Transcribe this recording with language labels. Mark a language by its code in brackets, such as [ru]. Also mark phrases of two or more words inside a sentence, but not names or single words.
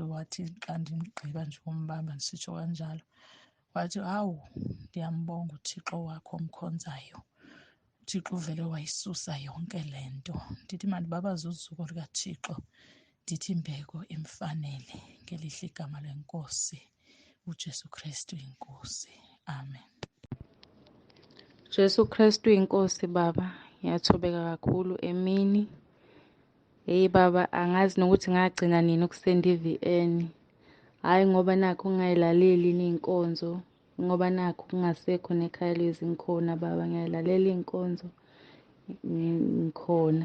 [xh] Wathi xa ndigqiba nje umbamba ndisitsho kanjalo, wathi hawu, ndiyambonga uThixo wakho omkhonzayo. uThixo uvele wayisusa yonke le nto. Ndithi mandibabaze uzuko likaThixo, ndithi imbeko imfanele, ngelihle igama lenkosi uJesu Kristu inkosi, amen. Jesu Kristu inkosi. [zu] Baba, ngiyathobeka kakhulu emini. Baba, angazi nokuthi ngagcina nini ukusenda iVN. Hhayi ngoba nakho ungayilaleli iy'nkonzo, ngoba nakho kungasekho nekhaya leZwi ngikhona baba, ngiyayilalela iy'nkonzo ngikhona.